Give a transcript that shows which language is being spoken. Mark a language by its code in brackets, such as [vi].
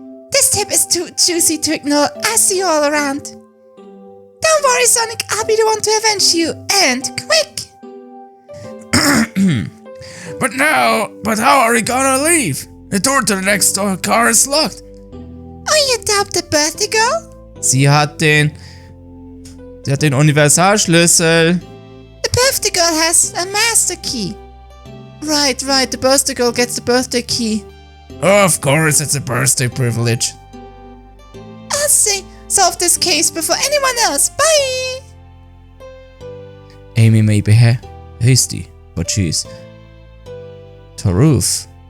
[en] This tip is too juicy to ignore. I see you all around. Don't worry, Sonic, I'll be the one to avenge you, and quick! But how are we gonna leave? The door to the next door car is locked. Oh, you doubt the birthday girl? [de] Sie hat den Universalschlüssel. [en] The birthday girl has a master key. Right, the birthday girl gets the birthday key. Of course, it's a birthday privilege. I'll solve this case before anyone else. Bye! Amy may be hasty, but she's Taruf.